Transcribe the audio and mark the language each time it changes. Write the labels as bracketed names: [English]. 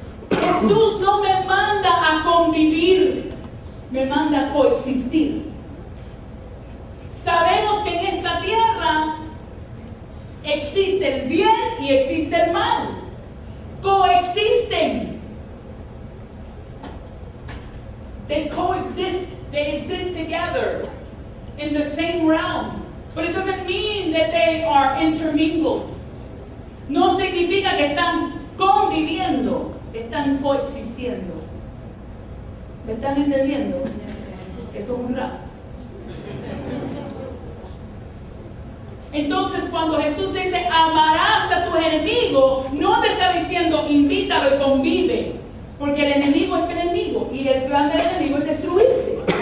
[Spanish] Jesús no me manda a convivir, me manda a coexistir. Sabemos que en esta tierra existe el bien y existe el mal. Coexisten. [English] They coexist, they exist together in the same realm. But it doesn't mean that they are intermingled. [Spanish] No significa que están conviviendo, están coexistiendo. ¿Me están entendiendo? Eso es un rap. Entonces, cuando Jesús dice amarás a tus enemigos, no te está diciendo invítalo y convive, porque el enemigo es enemigo y el plan del enemigo es destruirte.